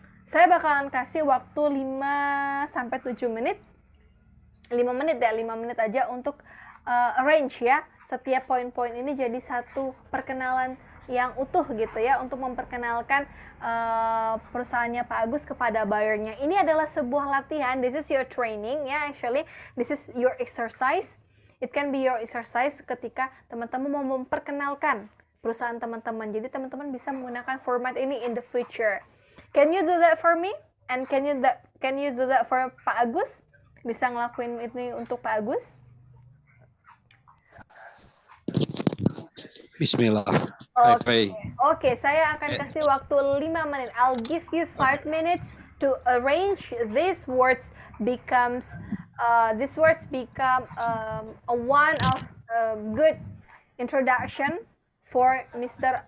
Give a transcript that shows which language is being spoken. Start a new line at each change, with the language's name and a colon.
Indonesian: Saya bakalan kasih waktu 5-7 menit. 5 menit aja untuk arrange ya. Setiap poin-poin ini jadi satu perkenalan yang utuh gitu ya, untuk memperkenalkan perusahaannya Pak Agus kepada buyernya. Ini adalah sebuah latihan.
English: This is your training ya, actually this is your exercise. It can be your exercise
Indonesian: ketika teman-teman mau memperkenalkan perusahaan teman-teman. Jadi teman-teman bisa menggunakan format ini
English: in the future. Can you do that for me? And can you do that for Pak Agus?
Indonesian: Bisa ngelakuin ini untuk Pak Agus?
English: Bismillah. I pray.
Indonesian: Oke, saya akan kasih waktu 5 menit.
English: I'll give you 5 minutes to arrange these words become a one of good introduction for Mr.